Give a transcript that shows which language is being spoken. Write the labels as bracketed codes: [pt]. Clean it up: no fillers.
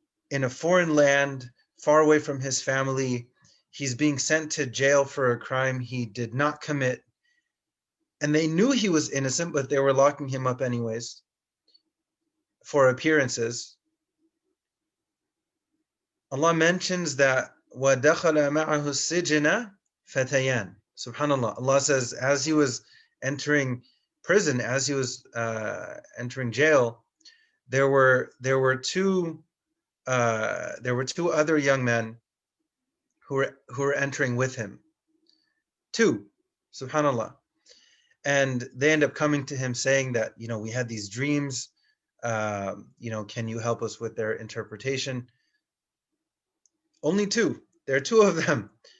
[en] In a foreign land, far away from his family, he's being sent to jail for a crime he did not commit. And they knew he was innocent, but they were locking him up anyways for appearances. Allah mentions that [ar] وَدَخَلَ مَعَهُ السِّجْنَ فَتَيَانِ. [en] Subhanallah. Allah says, as he was entering prison, as he was entering jail, there were two other young men who were entering with him. Two, subhanallah. And they end up coming to him saying that, we had these dreams, can you help us with their interpretation? Only two. There are two of them.